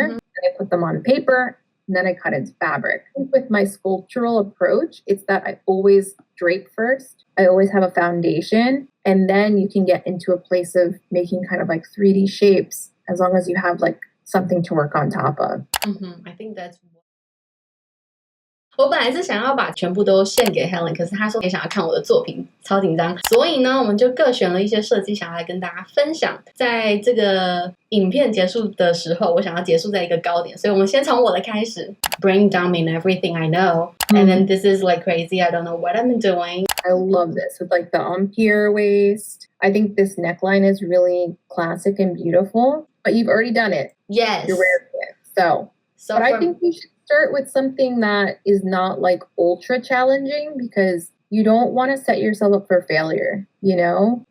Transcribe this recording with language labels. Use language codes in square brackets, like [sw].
[en] And I put them on paper, and then I cut into fabric. With my sculptural approach, it's that I always drape first. I always have a foundation, and then you can get into a place of making kind of like 3D shapes, as long as you have like something to work on top of. I think that's. [zh] 我本来是想要把全部都献给 Helen， 可是她说也想要看我的作品，超紧张。所以呢，我们就各选了一些设计，想要来跟大家分享。在这个影片结束的时候，我想要结束在一个高点，所以我们先从我的开始。 [en] Brain dump in everything I know, and then this is like crazy. I don't know what I'm doing. I love this with like the empire waist. I think this neckline is really classic and beautiful. But you've already done it. Yes. You're wearing it. So but I think you should start with something that is not like ultra challenging, because you don't want to set yourself up for failure, you know?